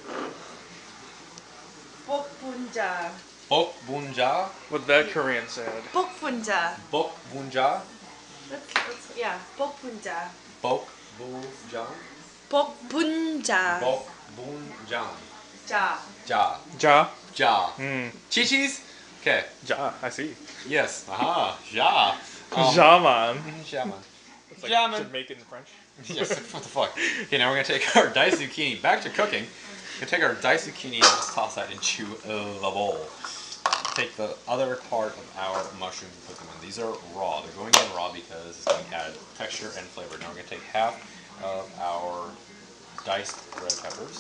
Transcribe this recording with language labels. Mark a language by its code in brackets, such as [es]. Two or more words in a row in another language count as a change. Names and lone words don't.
[en] Bokbunja. Bokbunja? What that Korean said. Bokbunja. Bokbunja? Yeah, Bokbunja. Bokbunja? Bokbunja. Bokbunja. Ja. Ja. Ja. Ja. Mm. Chi-chis? Okay. Ja, I see. Yes. Aha. Ja. Ja, man. Ja, man. It's like Ja, man. Jamaican French. Yes, what the fuck? Okay, now we're going to take our diced zucchini, back to cooking. We're going to take our diced zucchini and just toss that into the bowl. Take the other part of our mushrooms and put them in. These are raw. They're going in raw because it's going to add texture and flavor. Now we're going to take half of our diced red peppers.